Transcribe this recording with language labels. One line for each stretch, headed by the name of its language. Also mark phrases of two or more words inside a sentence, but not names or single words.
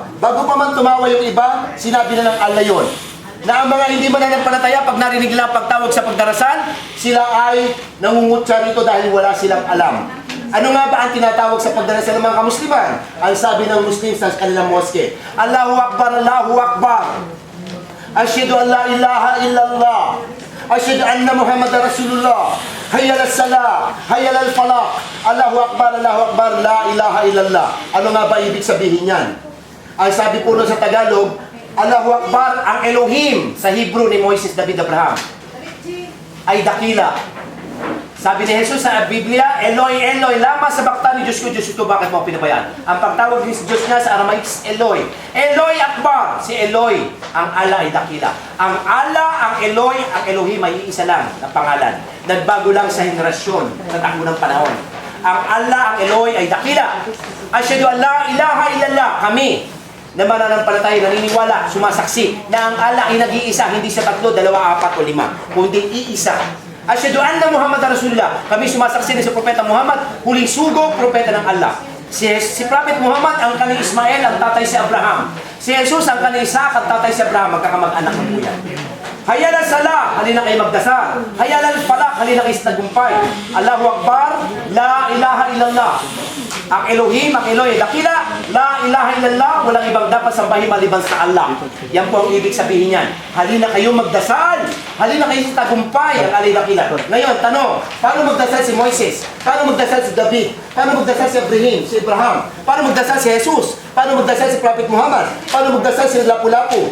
Filipino: Bago pa man tumawa yung iba, sinabi na ng Allah yun. Na ang mga hindi mananampalataya, pag narinig lang pagtawag sa pagdarasal, sila ay nangungutya rito dahil wala silang alam. Ano nga ba ang tinatawag sa pagdarasal ng mga kamusliman? Ang sabi ng Muslim sa kanilang moske,
Arabic: الله أكبر، الله أكبر. أشهد أن لا إله إلا الله. أشهد أن محمدا رسول الله. حي على الصلاة، حي على الفلاح. الله أكبر، الله أكبر، لا إله إلا الله.
Filipino: Ano nga ba ibig sabihin yan? Ang sabi po sa Tagalog,
Arabic: الله أكبر,
Filipino: ang Elohim sa Hebrew ni Moises, David, Abraham ay dakila. Sabi ni Jesus sa Biblia,
Aramaic: ܐܠܗܝ ܐܠܗܝ ܠܡܢܐ ܫܒܩܬܢܝ,
Filipino: Diyos ko, bakit mo pinabayaan? Ang pagtawag ni Diyos niya sa Aramaic is Eloi. Eloi Akbar, si Eloi, ang Allah ay dakila. Ang Allah, ang Eloi, ang Elohim ay iisa lang na pangalan. Nagbago lang sa henerasyon, sa takbo ng panahon. Ang Allah, ang Eloi ay dakila.
Arabic: أشهد أن لا إله إلا الله,
Filipino: kami na mananampalataya, naniniwala, sumasaksi na ang Allah ay nag-iisa, hindi sa 3, 2, 4 o 5, kundi iisa.
Arabic: أشهد أن محمد رسول الله.
Filipino: Kami sumasaksi na si Propeta Muhammad, huling sugo, propeta ng Allah. Si Prophet Muhammad, ang kanang Ismael, ang tatay si Abraham. Si Jesus, ang kanang Isaac, ang tatay si Abraham, magkakamag-anak ng kuya.
Arabic: حي على الصلاة,
Filipino: halina kayo magdasal.
Arabic: حي على الفلاح,
Filipino: halina kayo sa tagumpay.
Arabic: الله أكبر، لا إله إلا الله.
Filipino: Ang Elohim, ang Eloi, dakila,
Arabic: لا إله إلا الله,
Filipino: walang ibang dapat sambahin maliban sa Allah. Yan po ang ibig sabihin niyan. Halina kayo magdasal. Halina kayo sa tagumpay, ang alay dakila. Ngayon, tanong, paano magdasal si Moises? Paano magdasal si David? Paano magdasal si Abraham? Paano magdasal si Jesus? Paano magdasal si Prophet Muhammad? Paano magdasal si Lapu-Lapu?